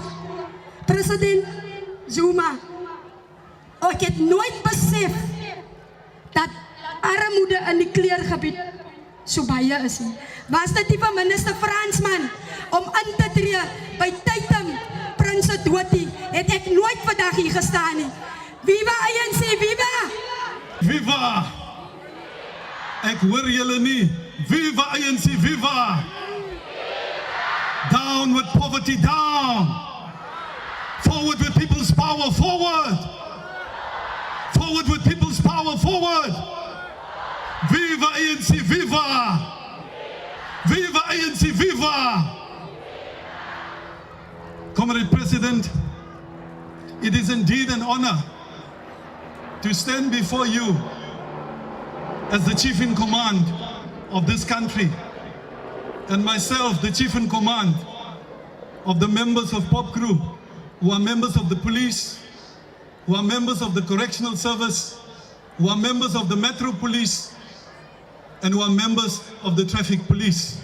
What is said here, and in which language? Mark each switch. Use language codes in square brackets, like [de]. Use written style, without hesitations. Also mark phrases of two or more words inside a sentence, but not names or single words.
[af] President Zuma, ek het nooit besef dat armoede in die kleurgebied so baie is nie. Was dit nie van minister Fransman om in te tree by tyding Prinse Dotie, het ek nooit vandag hier gestaan nie. [en] Viva ANC, viva! Viva! [af] Ek hoor julle nie. [en] Viva ANC, viva! Down with poverty, down! Forward with people's power, forward! Forward with people's power, forward! Viva ANC, viva! Viva ANC, viva! Comrade President, it is indeed an honor to stand before you as the chief in command of this country, and myself, the chief in command of the members of Pop Crew, who are members of the police, who are members of the correctional service, who are members of the Metro Police, and who are members of the traffic police.